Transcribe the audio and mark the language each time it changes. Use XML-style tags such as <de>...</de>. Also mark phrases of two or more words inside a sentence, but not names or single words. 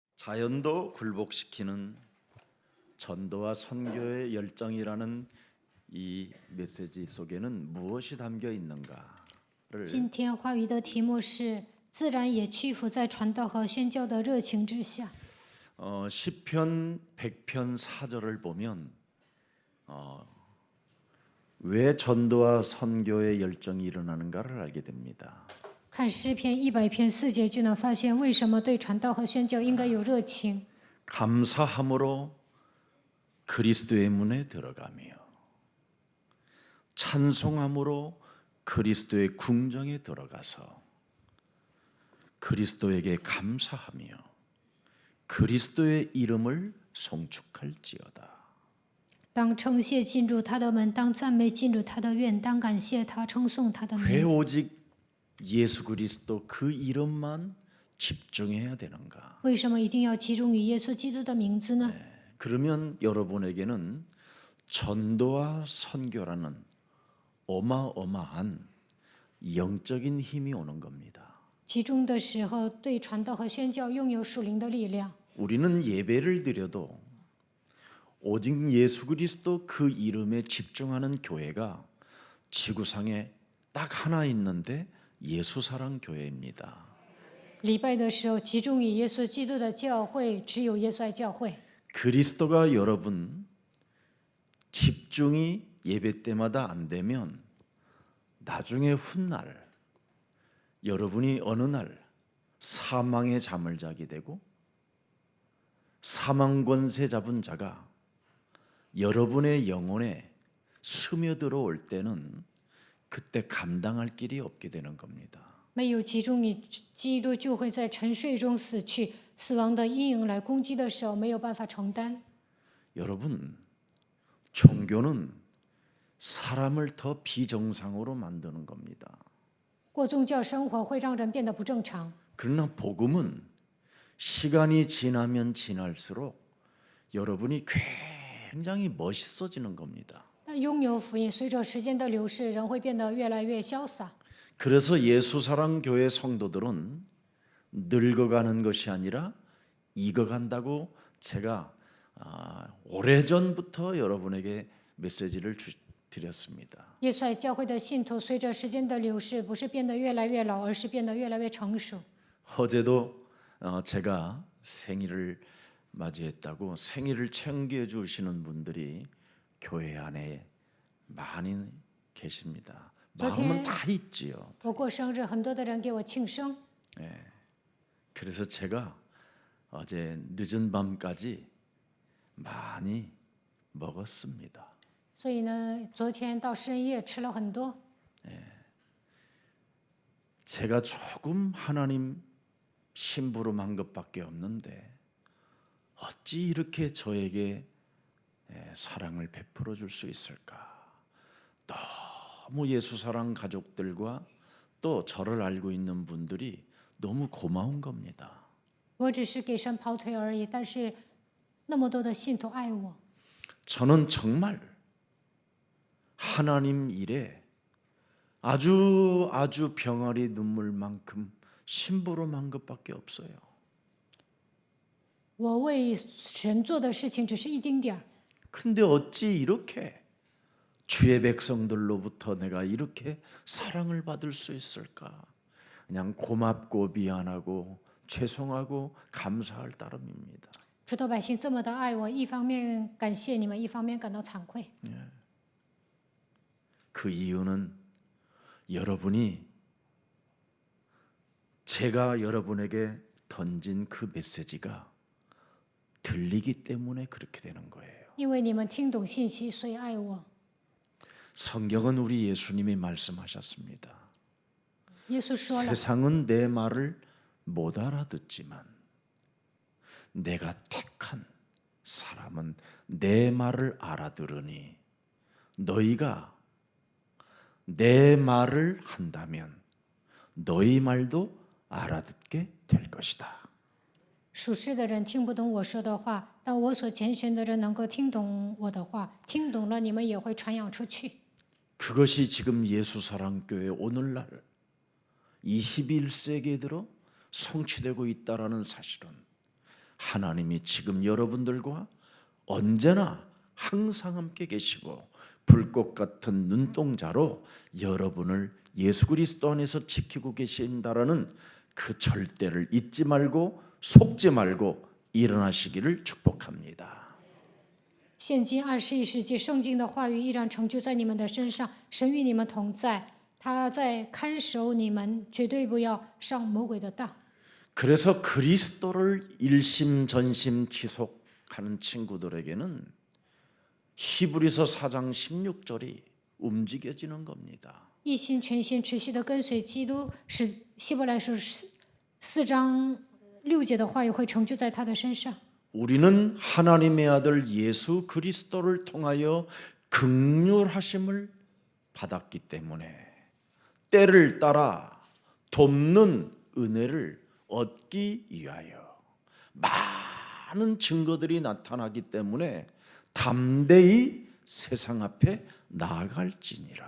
<ko>자연도 굴복시키는 전도와 선교의 열정이라는 이 메시지 속에는 무엇이 담겨 있는가를</ko> <zh>今天话语的题目是“自然也屈服在传道和宣教的热情之下”</zh> <ko>시편 100편 4절을 보면 왜 전도와 선교의 열정이 일어나는가를 알게 됩니다.</ko> <zh>看诗篇100篇4节就能发现为什么对传道和宣教应该有热情。</zh> <ko>감사함으로 그리스도의 문에 들어가며 찬송함으로 그리스도의 궁정에 들어가서 그리스도에게 감사하며 그리스도의 이름을 송축할지어다.</ko> <zh>当称谢进入他的门，当赞美进入他的院，当感谢他，称颂他的</zh> <ko>왜</ko> <zh>名。</zh> <ko>오직 예수 그리스도 그 이름만 집중해야 되는가?</ko> <zh>为什么一定要集中于耶稣基督的名字呢？</zh> <ko>그러면 여러분에게는 전도와 선교라는 어마어마한 영적인 힘이 오는 겁니다.</ko> <zh>集中的时候，对传道和宣教拥有属灵的力量。</zh> <ko>우리는 예배를 드려도 오직 예수 그리스도 그 이름에 집중하는 교회가 지구상에 딱 하나 있는데 예수사랑 교회입니다.</ko> <zh>礼拜的时候，集中于耶稣基督的教会，只有耶稣爱教会。</zh> <ko>그리스도가 여러분 집중이 예배 때마다 안 되면 나중에 훗날 여러분이 어느 날 사망의 잠을 자게 되고 사망 권세 잡은 자가 여러분의 영혼에 스며들어 올 때는 그때 감당할 길이 없게 되는 겁니다.</ko> <zh>没有集中于基督，就会在沉睡中死去。死亡的阴影来攻击的时候，没有办法承担。</zh> <ko>여러분, 종교는 사람을 더 비정상으로 만드는 겁니다.</ko> <zh>过宗教生活会让人变得不正常，</zh> <ko>그러나 복음은 시간이 지나면 지날수록 여러분이 굉장히 멋있어지는 겁니다.</ko> <zh>但拥有福音，随着时间的流逝，人会变得越来越潇洒。</zh> <ko>그래서 예수사랑 교회 성도들은 늙어가는 것이 아니라 익어간다고 제가 오래전부터 여러분에게 메시지를 드렸습니다.</ko> <zh>耶稣爱教会的信徒，随着时间的流逝，不是变得越来越老，而是变得越来越成熟。</zh> <ko>어제도 제가 생일을 맞이했다고 생일을 챙겨 주시는 분들이 교회 안에 많이 계십니다. 마음은 다 있지요.</ko> <zh>我过生日，很多的人给我庆生，</zh> <ko>그래서 제가 어제 늦은 밤까지 많이 먹었습니다.</ko> <zh>所以呢，昨天到深夜吃了很多。</zh> <ko>제가 조금 하나님 심부름한 것밖에 없는데 어찌 이렇게 저에게 사랑을 베풀어 줄 수 있을까? 너무 예수사랑 가족들과 또 저를 알고 있는 분들이 너무 고마운 겁니다.</ko> <zh>我只是给神跑腿而已，但是那么多的信徒爱我，</zh> <ko>저는 정말 하나님 일에 아주 병아리 눈물만큼 심부름한 것밖에 없어요.</ko> <zh>我为神做的事情只是一丁点儿。</zh> <ko>근데 어찌 이렇게 주의 백성들로부터 내가 이렇게 사랑을 받을 수 있을까? 그냥 고맙고 미안하고 죄송하고 감사할 따름입니다.</ko> <zh>主的百姓这么的爱我，一方面感谢你们，一方面感到惭愧。</zh> <ko>그 이유는 여러분이 제가 여러분에게 던진 그 메시지가 들리기 때문에 그렇게 되는 거예요.</ko> <zh>因为你们听懂信息，所以爱我。</zh> <ko>성경은 우리 예수님이 말씀하셨습니다.</ko> <zh>耶稣说了，</zh> <ko>세상은 내 말을 못 알아듣지만 내가 택한 사람은 내 말을 알아들으니 너희가 내 말을 한다면 너희 말도 알아듣게 될 것이다.</ko> <zh>属世的人听不懂我说的话，但我所拣选的人能够听懂我的话，听懂了，你们也会传扬出去。</zh> <ko>그것이 지금 예수사랑교회 오늘날 21세기에 들어 성취되고 있다라는 사실은 하나님이 지금 여러분들과 언제나 항상 함께 계시고 불꽃 같은 눈동자로 여러분을 예수 그리스도 안에서 지키고 계신다라는 그 절대를 잊지 말고 속지 말고 일어나시기를 축복합니다.</ko> <zh>现今21世纪，圣经的话语依然成就在你们的身上，神与你们同在，他在看守你们，绝对不要上魔鬼的当。</zh> <ko>그래서 그리스도를 일심전심 지속하는 친구들에게는 히브리서 4장 16절이 움직여지는 겁니다.</ko> <zh>一心全心持续的跟随基督，使希伯来书4章6节的话语会成就在他的身上。</zh> <ko>우리는 하나님의 아들 예수 그리스도를 통하여 긍휼하심을 받았기 때문에 때를 따라 돕는 은혜를 얻기 위하여 많은 증거들이 나타나기 때문에 담대히 세상 앞에 나아갈지니라.</ko>